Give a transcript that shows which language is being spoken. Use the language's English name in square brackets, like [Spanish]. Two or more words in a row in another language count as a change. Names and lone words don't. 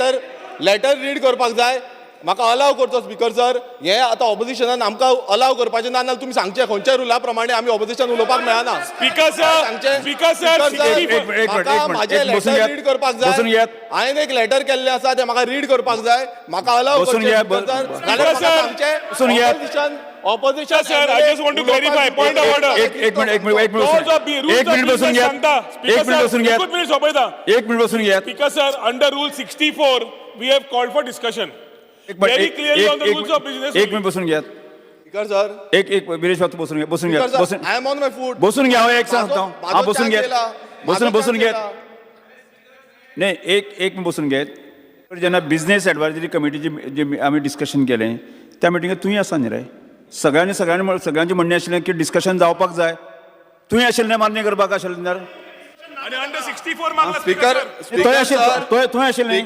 [Konkani] एक लेटर रीड करपाक जाय म्हाका अलाव करचो स्पीकर सर हे आतां ऑपोजिशनान आमकां अलाव करपाचें ना नाल्यार तुमी सांगचे खंयच्या रुला प्रमाणे आमी ऑपोजिशन उलोवपाक मेळना स्पीकर सर सांगचे स्पीकर सर म्हाका म्हाजें लेटर रीड करपाक जाय हांवें एक लेटर केल्लें आसा तें म्हाका रीड करपाक जाय म्हाका अलाव करचें नाल्यार म्हाका सांगचें ऑपोजिशन [English] Sir I just want to clarify point of order [Marathi] एक मिनिट बसून घ्या. एक मिनिट बसून घ्या. एक मिनिट बसून घ्या. [English] Speaker sir under rule 64 we have called for discussion very clearly on the rules of business. [Marathi] एक मिनिट बसून घ्या. स्पीकर सर एक विरेश बाबू बसून घ्या. बसून घ्या. बसून [English] I am on my foot [Marathi] बसून घ्या. एक सांगतो हा बसून घ्या. बसून घ्या. नाही एक मिनिट बसून घ्या. [Konkani] जेन्ना [English] business advisory committee-chi [Konkani] जे आम्ही डिस्कशन केलें त्या मिटिंगेत तुवें आसा न्ही रे सगळ्यांचे म्हणणें आशिल्लें की डिस्कशन जावपाक जाय तुवें आशिल्लें मान्य करपाक आशिल्लें आणि अंडर 64 मागला स्पीकर थंय आशिल्लें